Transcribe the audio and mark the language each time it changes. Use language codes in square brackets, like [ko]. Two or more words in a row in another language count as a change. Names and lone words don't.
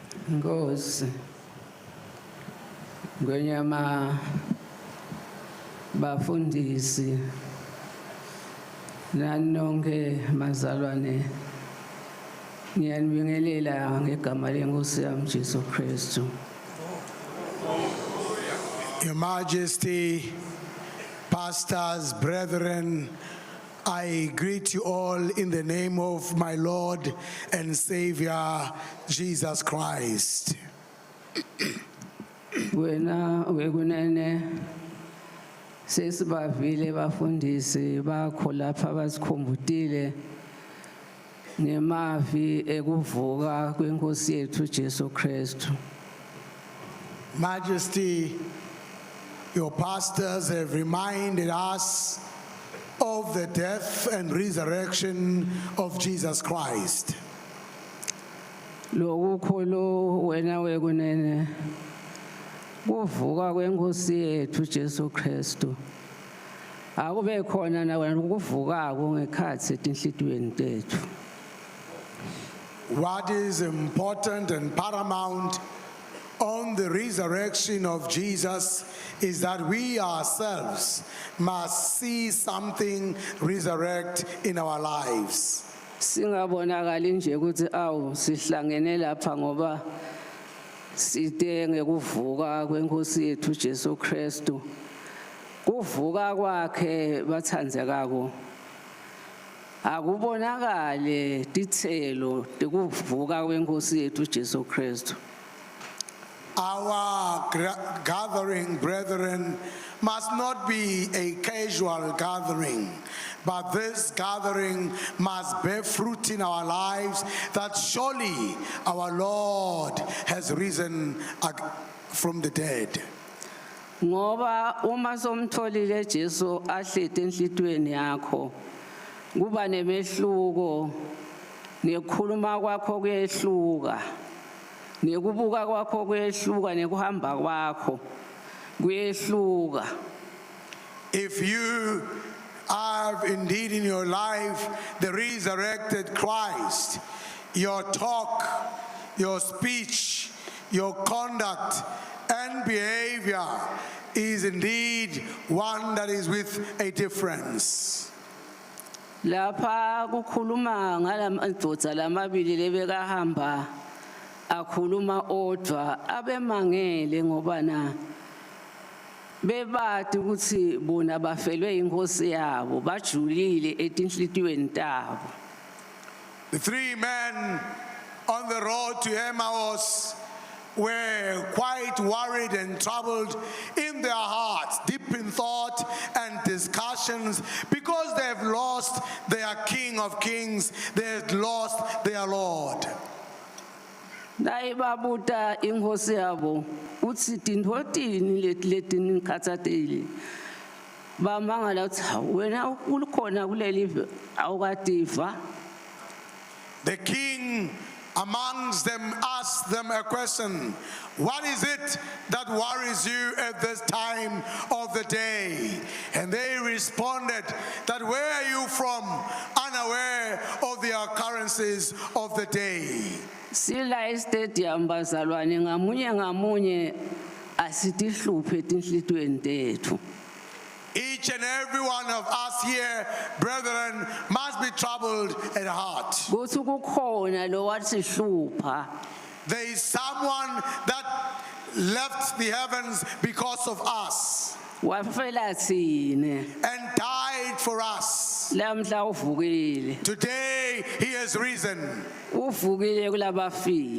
[ss] Nkosi ngonyama bafundisi nanonke mazalwane ngiyanibingelela ngegama lenkosi yami Jesu Kristu. [en] Your Majesty, pastors, brethren, I greet you all in the name of my Lord and Savior, Jesus Christ. [ss] Wena wekunene sesibavile bafundisi bakho lapha basikhumbutile ngemavi ekuvuka kwenkosi yethu Jesu Kristu. [en] Majesty, your pastors have reminded us of the death and resurrection of Jesus Christ. [ss] Lokukhulu wena wekunene kuvuka kwenkosi yethu Jesu Kristu akube khona na wena ukuvukako ngekhathi etinhlitweni tethu. [en] What is important and paramount on the resurrection of Jesus is that we ourselves must see something resurrect in our lives. [ss] Singabonakali nje ukuthi awu sihlangene lapha ngoba side ngekuvuka kwenkosi yethu Jesu Kristu. Kuvuka kwakhe bathandzekako akubonakale tithelo tekuvuka kwenkosi yethu Jesu Kristu. [en] Our gathering, brethren, must not be a casual gathering, but this gathering must bear fruit in our lives that surely our Lord has risen from the dead. [ss] Ngoba uma somtholile Jesu ahlete enhlitweni yakho kuba nemehluko nekhuluma kwakho kuyehluka nekubuka kwakho kuyehluka nekuhamba kwakho kuyehluka. [en] If you have indeed in your life the resurrected Christ, your talk, your speech, your conduct and behavior is indeed one that is with a difference. [ss] Lapha kukhuluma ngalamadvodza lamabili lebekahamba akhuluma odwa abemangele ngoba na bebati ukuthi bona bafelwe inkosi yabo bajulile etinhlitweni tabo. [en] The three men on the road to Emmaus were quite worried and troubled in their hearts, deep in thought and discussions, because they have lost their King of Kings, they have lost their Lord. [ss] Naibabuta inkosi yabo uthi tintotini letini khathateli bamangala uthi wena ukhona kuleli awukativa. [en] The king amongst them asked them a question. What is it that worries you at this time of the day? And they responded that where are you from, unaware of the occurrences of the day. [ss] Sila stadium bazalwane ngamunye asitihluphe etinhlitweni tethu. [en] Each and every one of us here, brethren, must be troubled at heart. [ss] Kuthi kukhona lo watsihlupha. [en] There is someone that left the heavens because of us [ss] Wafela thine [en] and died for us. [ss] lamhla uvukile. [en] Today he has risen. [ss] Uvukile kulabafile.